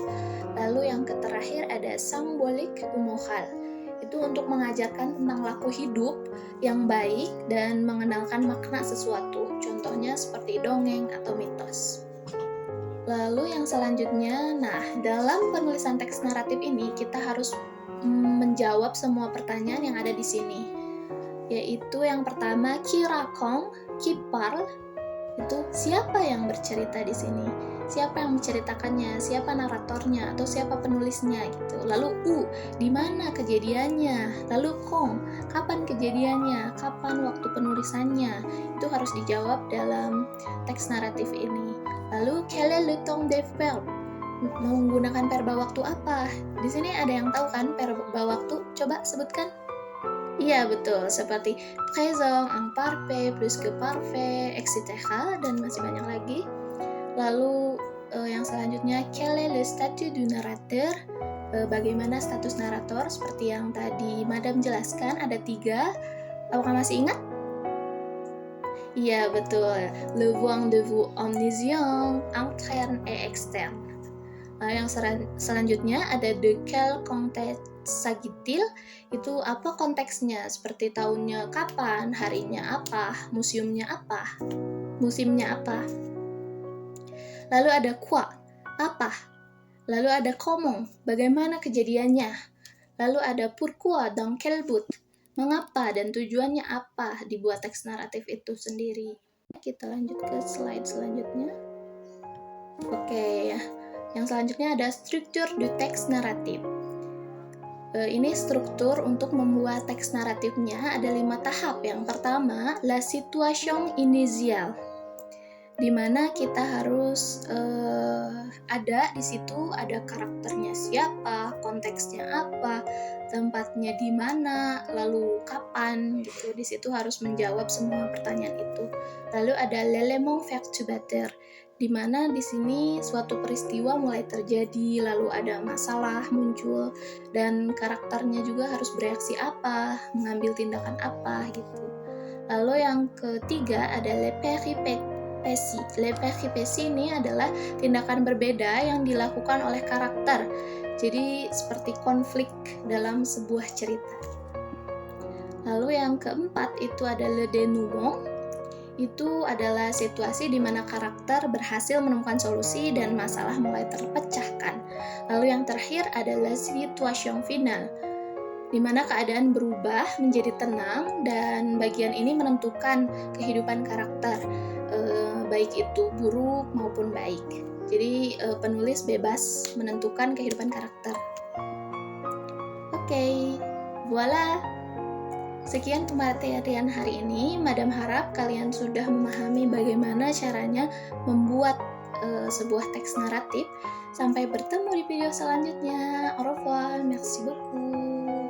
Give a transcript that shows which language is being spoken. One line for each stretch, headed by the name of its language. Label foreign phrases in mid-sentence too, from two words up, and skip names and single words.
Indonesian: Lalu yang terakhir ada
French: symbolic ou moral,
Indonesian: itu untuk mengajarkan tentang laku hidup yang baik dan mengenalkan makna sesuatu, contohnya seperti dongeng atau mitos. Lalu yang selanjutnya, dalam penulisan teks naratif ini kita harus menjawab semua pertanyaan yang ada di sini, yaitu yang pertama,
French: qui raconte, qui parle,
Indonesian: itu siapa yang bercerita di sini, siapa yang menceritakannya, siapa naratornya atau siapa penulisnya gitu. Lalu di mana kejadiannya, lalu kapan kejadiannya, kapan waktu penulisannya, itu harus dijawab dalam teks naratif ini. Lalu
French: quel est le temps de verbe,
Indonesian: menggunakan verba waktu apa? Di sini ada yang tahu kan verba waktu? Coba sebutkan. Iya betul, seperti
French: présent, imparfait, plus que parfait,
Indonesian: etc. dan masih banyak lagi. Lalu yang selanjutnya,
French: quel est le statut du narrateur?
Indonesian: Bagaimana status narator? Seperti yang tadi Madam jelaskan, ada 3. Apakah masih ingat? Iya betul,
French: le point de vue omniscient, interne et externe.
Indonesian: Yang selanjutnya ada
French: de quel contexte s'agit-il,
Indonesian: itu apa konteksnya, seperti tahunnya kapan, harinya apa, musimnya apa. Lalu ada quoi, apa. Lalu ada comment, bagaimana kejadiannya. Lalu ada
French: pourquoi, dans quel but,
Indonesian: mengapa dan tujuannya apa dibuat teks naratif itu sendiri. Kita lanjut ke slide selanjutnya. Oke, yang selanjutnya ada struktur du teks naratif. Ini struktur untuk membuat teks naratifnya ada 5 tahap. Yang pertama,
French: la situation initiale,
Indonesian: di mana kita harus ada di situ, ada karakternya siapa, konteksnya apa, tempatnya di mana, lalu kapan gitu. Di situ harus menjawab semua pertanyaan itu. Lalu ada
French: l'élément perturbateur,
Indonesian: di mana di sini suatu peristiwa mulai terjadi, lalu ada masalah muncul, dan karakternya juga harus bereaksi apa, mengambil tindakan apa gitu. Lalu yang ketiga ada
French: les péripéties. Les péripéties
Indonesian: ini adalah tindakan berbeda yang dilakukan oleh karakter. Jadi seperti konflik dalam sebuah cerita. Lalu yang keempat itu ada
French: le dénouement.
Indonesian: Itu adalah situasi di mana karakter berhasil menemukan solusi dan masalah mulai terpecahkan. Lalu yang terakhir adalah
French: situation finale,
Indonesian: di mana keadaan berubah menjadi tenang dan bagian ini menentukan kehidupan karakter, baik itu buruk maupun baik. Jadi penulis bebas menentukan kehidupan karakter. Oke, voila. Sekian pemateri hari ini. Madam harap kalian sudah memahami bagaimana caranya membuat sebuah teks naratif. Sampai bertemu di video selanjutnya.
French: Au revoir, merci beaucoup.